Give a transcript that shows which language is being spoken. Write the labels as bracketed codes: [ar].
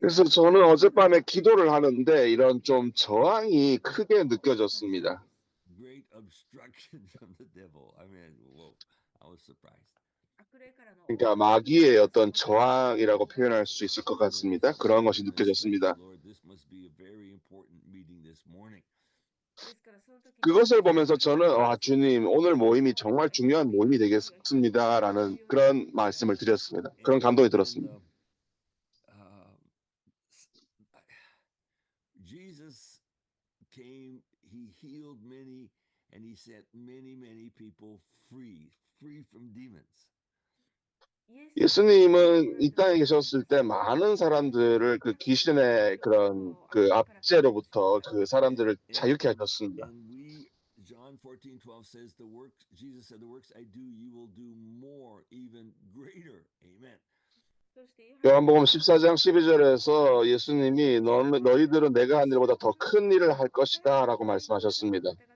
[ko] 그래서 저는 어젯밤에 기도를 하는데 이런 좀 저항이 크게 느껴졌습니다. [en] Great obstruction from the devil. I mean, whoa, I was surprised. [ko] 그러니까 마귀의 어떤 저항이라고 표현할 수 있을 것 같습니다. 그런 것이 [en] Goodness, praise the [ko] 느껴졌습니다. [en] Lord. This must be a very important meeting this morning. ですからその時に [ko] 그것을 보면서 저는 주님 오늘 모임이 정말 중요한 모임이 되겠습니다라는 그런 말씀을 드렸습니다. 그런 감동이 들었습니다. [en] Uh, s- Jesus came, he healed many, and he set many, many people free from demons. [ko] 예수님은 이 땅에 계셨을 때 많은 사람들을 그 귀신의 그런 그 압제로부터 그 사람들을 자유케 하셨습니다. [en] And we, John 14:12 says, the works, Jesus said, the works I do, you will do more, even greater. Amen. [ko] 요한복음 14장 12절에서 예수님이 너희들은 내가 한 일보다 더 큰 일을 할 것이다 라고 말씀하셨습니다.